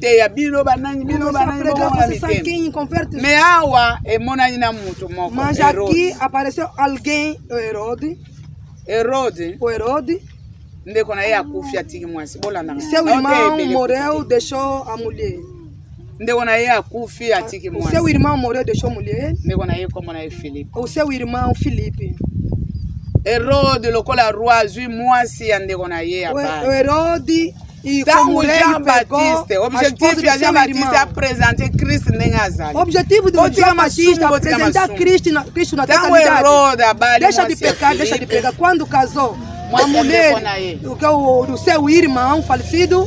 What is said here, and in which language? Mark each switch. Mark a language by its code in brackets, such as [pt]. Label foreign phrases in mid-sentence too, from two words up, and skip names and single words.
[pt] Mas aqui apareceu alguém, o Herode. O Herode. Seu irmão morreu, deixou a mulher. O seu irmão morreu, deixou a mulher. O seu irmão Filipe. [ln] Herode lokola roi azui mwasi andeko na ye abali. [pt] Herode e como Jean-Baptiste, objetivo de Jean-Baptiste é apresentar Cristo nem azali. Objetivo de Jean-Baptiste é apresentar Cristo na totalidade. Deixa de pecar, deixa de pecar. Quando casou, a mulher do seu irmão falecido,